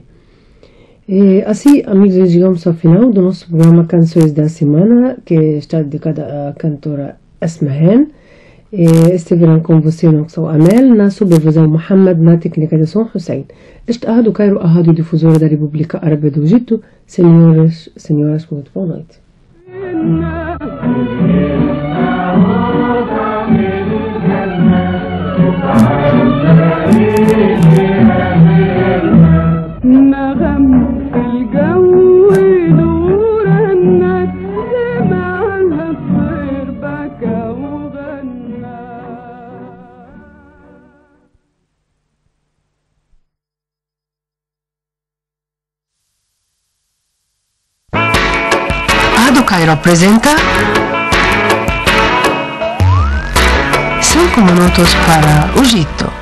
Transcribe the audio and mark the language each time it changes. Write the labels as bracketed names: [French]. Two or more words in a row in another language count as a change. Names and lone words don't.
[Portuguese] E assim, amigos, chegamos ao final do nosso programa Canções da Semana, que está dedicada à cantora Asmahan. Estiveram com você no som Amel, na supervisão Muhammad, na técnica de som Hussein. Este é o Cairo, a rádio difusora da República Árabe do Egito. Senhoras, muito boa noite. [Arabic] نغم في الجو دورنا سمعها الطير بكى وغنى [Portuguese] Rádio Cairo apresenta 5 minutos para o Egito.